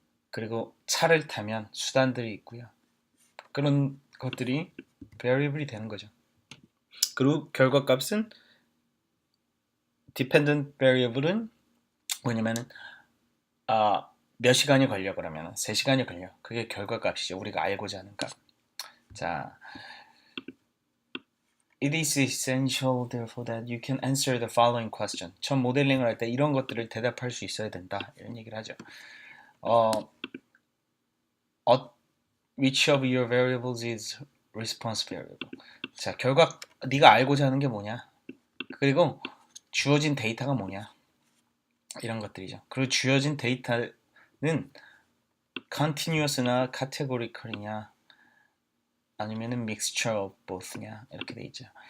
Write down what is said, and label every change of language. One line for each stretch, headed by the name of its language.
Korean: 그리고 차를 타면 수단들이 있고요. 그런 것들이 variable이 되는 거죠. 그리고 결과값은 dependent variable은 뭐냐면은 몇 시간이 걸려 그러면 3시간이 걸려. 그게 결과값이죠. 우리가 알고자 하는 값.
English: 자, it is essential therefore that you can answer the following question.
Korean: 전 모델링을 할 때 이런 것들을 대답할 수 있어야 된다. 이런 얘기를 하죠.
English: 어, which of your variables is response variable?
Korean: 자, 네가 알고자 하는 게 뭐냐? 그리고 주어진 데이터가 뭐냐? 이런 것들이죠. 그리고 주어진 데이터는 continuous나 categorical이냐 아니면은
English: mixture of both
Korean: 냐 이렇게 돼 있죠.